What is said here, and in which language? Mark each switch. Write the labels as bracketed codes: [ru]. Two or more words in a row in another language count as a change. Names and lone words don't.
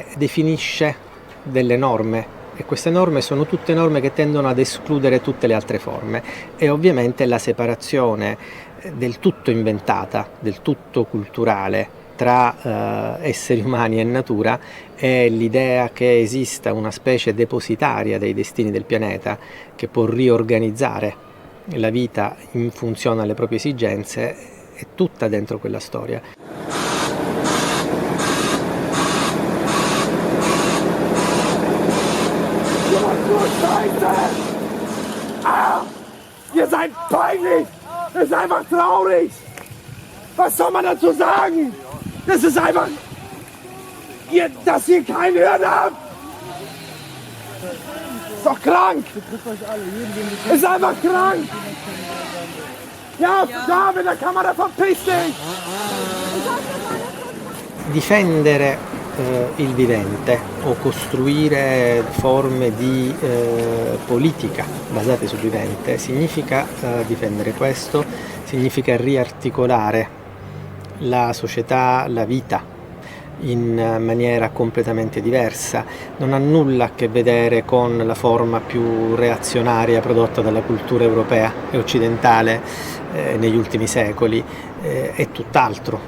[it] definisce delle norme, e queste norme sono tutte norme che tendono ad escludere tutte le altre forme, e ovviamente la separazione del tutto inventata, del tutto culturale tra esseri umani e natura è l'idea che esista una specie depositaria dei destini del pianeta che può riorganizzare la vita in funzione alle proprie esigenze, è tutta dentro quella storia. [de] Ah! Ihr seid peinlich! Das ist einfach traurig! Was soll man dazu sagen? Das ist einfach... dass ihr kein Hirn habt! Ist doch krank! Ist einfach krank! Ja, da mit der Kamera, verpiss dich! [it] Difendere il vivente o costruire forme di politica basate sul vivente significa difendere questo, significa riarticolare la società, la vita in maniera completamente diversa, non ha nulla a che vedere con la forma più reazionaria prodotta dalla cultura europea e occidentale negli ultimi secoli, è tutt'altro.